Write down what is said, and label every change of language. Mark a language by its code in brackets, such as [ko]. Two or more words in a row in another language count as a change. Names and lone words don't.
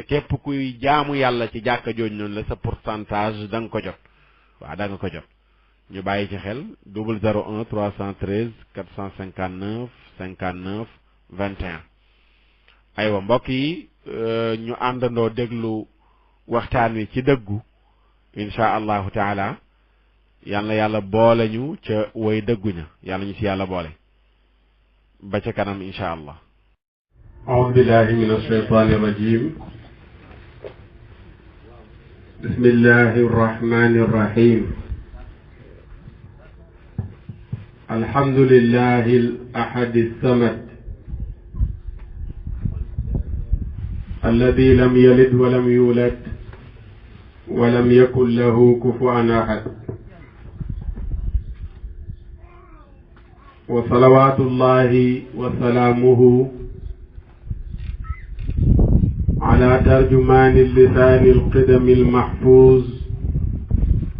[wo] képp kuy jaamu yàlla ci jàkka jooju noonu la sa pourcentage da nga ko jot waaw da nga ko jot ñu bàyyi ci xel 001 313 459 59 21 aywa mbokk yi ñu àndandoo déglu waxtaan wi ci dëggu [ar] إن شاء الله تعالى [wo] yal na yàlla boole ñu ca way dëggu ña yàlla ñu ci yàlla boole ba ca kanam [ar] إن شاء الله أعوذ بالله من الشيطان الرجيم بسم الله الرحمن الرحيم الحمد لله الأحد الصمد الذي لم يلد ولم يولد ولم يكن له كفوا أحد وصلوات الله وسلامه على ترجمان اللسان القدم المحفوظ